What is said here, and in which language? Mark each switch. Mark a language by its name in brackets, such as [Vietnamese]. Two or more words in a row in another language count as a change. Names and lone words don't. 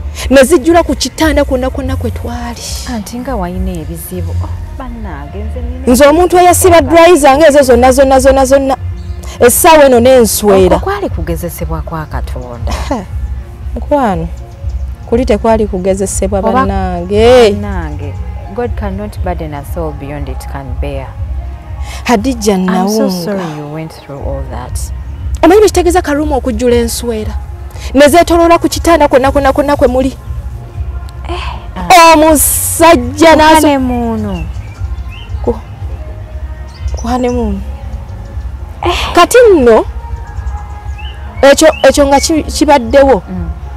[Ganda] Ne zijjula ku kitanda kwonna kwonna kwe twali. Anti nga wayina ebizibu. Oh, bannange, nze nina Nze omuntu eyasiba dry zange ezo zonna, zonna, zonna, zonna. Essaawa eno n'enswera. Okwo kwali kugezesebwa kwa Katonda. Ha. Mukwano, kuli tekwali kugezesebwa Oba bannange. bannange, [English] God cannot burden us all beyond it can bear. Hadija I'm so Nawunga. sorry you went through all that. [Ganda] Omanyi bwe kitegeeza Karuma okujjula enswera? Ne zeetoloola ku kitanda kwonna, kwonna, kwonna kwe muli. Eh, ah. Omusajja Ku n'aso-, honeymoon. ku, ku honeymoon. Eh. Kati nno, ekyo, ekyo nga ki-, kibaddewo, Mm.